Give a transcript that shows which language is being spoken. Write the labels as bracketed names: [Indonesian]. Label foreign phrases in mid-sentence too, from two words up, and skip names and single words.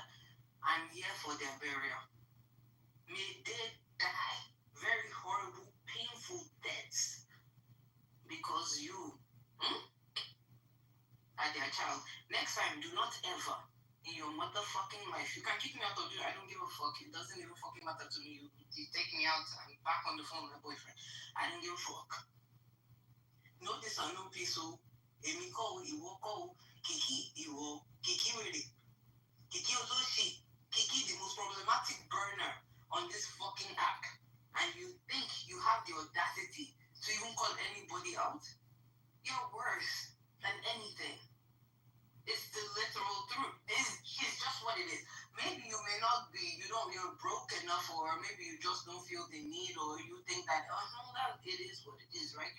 [English] I'm here for their burial. May they die very horrible, painful deaths because you are their child. Next time, do not ever in your motherfucking life. You can kick me out of you. I don't give a fuck. It doesn't even fucking matter to me. You take me out. I'm back on the phone with my boyfriend. I don't give a fuck. No this or no peace. So, Emiko, Iwoko, Kiki, Iwo, Kiki really. Kiki Ozoshi. Kiki, the most problematic burner on this fucking app. And you think you have the audacity to even call anybody out? You're worse than anything. It's the literal truth. It's just what it is. Maybe you may not be, you're broke enough, or maybe you just don't feel the need, or you think that, that it is what it is, right?